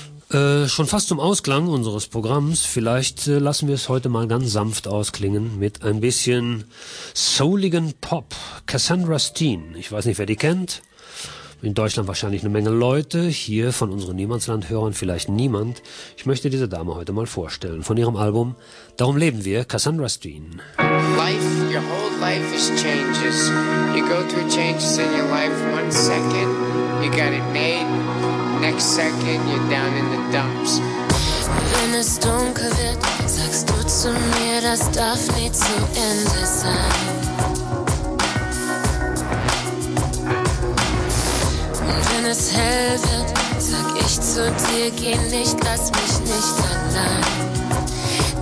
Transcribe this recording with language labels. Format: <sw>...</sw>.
<de>Schon fast zum Ausklang unseres Programms, vielleicht lassen wir es heute mal ganz sanft ausklingen mit ein bisschen souligen Pop. Cassandra Steen, ich weiß nicht, wer die kennt. In Deutschland wahrscheinlich eine Menge Leute, hier von unseren Niemandslandhörern vielleicht niemand. Ich möchte diese Dame heute mal vorstellen, von ihrem Album Darum leben wir, Cassandra Steen.</de> <en>Life, your whole life is changes. You go through changes in your life, one second, you got it made. Next second, you're down in the dumps.</en> <de>Wenn es dunkel wird, sagst du zu mir, das darf nie zum Ende sein. Wenn es hell wird, sag ich zu dir, geh nicht, lass mich nicht allein.</de>